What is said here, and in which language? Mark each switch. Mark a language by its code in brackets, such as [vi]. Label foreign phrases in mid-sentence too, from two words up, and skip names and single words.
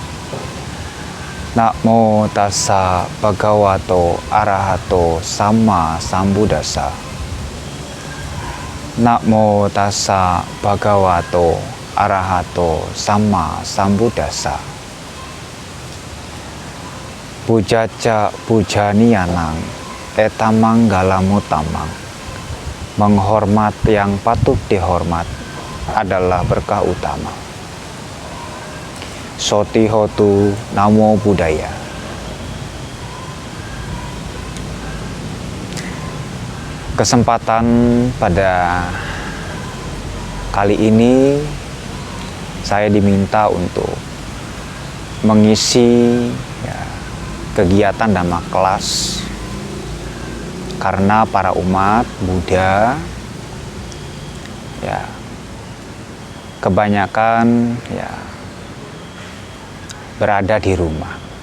[pi] Namo tassa bhagavato arahato samma sambuddhassa. Namo tassa bhagavato arahato samma sambuddhassa. Pujaca pujanianang etamanggalamuttamang. [id] Menghormat yang patut dihormat adalah berkah utama. [pi] Sotihotu Namo Buddhaya. [id] Kesempatan pada kali ini saya diminta untuk mengisi kegiatan Dhamma kelas karena para umat Buddha kebanyakan berada di rumah.